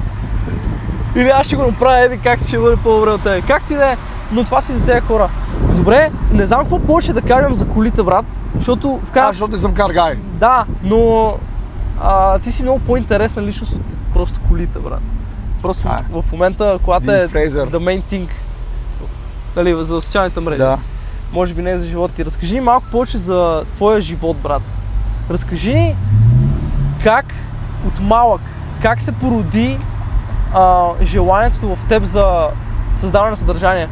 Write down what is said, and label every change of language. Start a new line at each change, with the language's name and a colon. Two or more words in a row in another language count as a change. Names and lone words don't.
Bulgarian: Или аз ще го направя, еди как ще бъде по-добре от тебе. Както и да е, но това си за тези хора. Добре, не знам какво повече да кажем за колите, брат, защото в крайна... защото не съм каргай. Да, но ти си много по-интересна личност от просто колите, брат. Просто в момента колата е
English: the main thing.
Bulgarian: Дали, за социалните мрежи. Да. Може би не е за живота ти. Разкажи ни малко повече за твоя живот, брат. Разкажи ни как от малък, как се породи желанието в теб за създаване на съдържание.